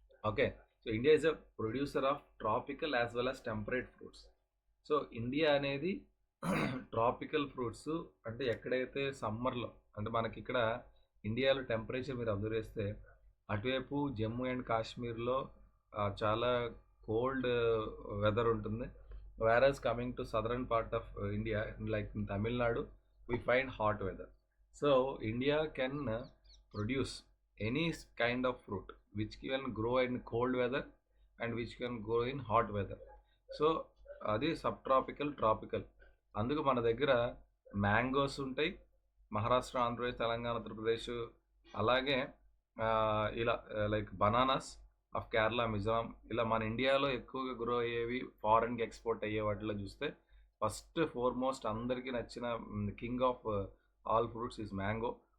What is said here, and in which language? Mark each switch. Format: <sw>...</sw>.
<en>Okay, so India is a producer of tropical as well as temperate fruits.</en> <te>So India అనేది tropical fruits అంటే ఎక్కడైతే సమ్మర్లో, అంటే మనకి ఇక్కడ ఇండియాలో టెంపరేచర్ మీరు అబ్జర్వ్ చేస్తే అటువైపు జమ్మూ అండ్ కాశ్మీర్లో చాలా కోల్డ్ వెదర్ ఉంటుంది.</te> <en>whereas coming to southern part of India, like in Tamil Nadu, we find hot weather. So India can produce any kind of fruit which can grow in cold weather and which can grow in hot weather.</en> <te>So అది subtropical, tropical. అందుకు మన దగ్గర mangoes ఉంటాయి, మహారాష్ట్ర, ఆంధ్రప్రదేశ్, తెలంగాణ, ఉత్తరప్రదేశ్. అలాగే ఇలా</te> <en>like bananas of Kerala,</en> <te>Mizoram. ఇలా మన ఇండియాలో ఎక్కువగా గ్రో అయ్యేవి, ఫారెన్కి ఎక్స్పోర్ట్ అయ్యే వాటిలో చూస్తే ఫస్ట్ ఫోర్మోస్ట్ అందరికీ నచ్చిన</te> <en>King of all fruits is mango.</en>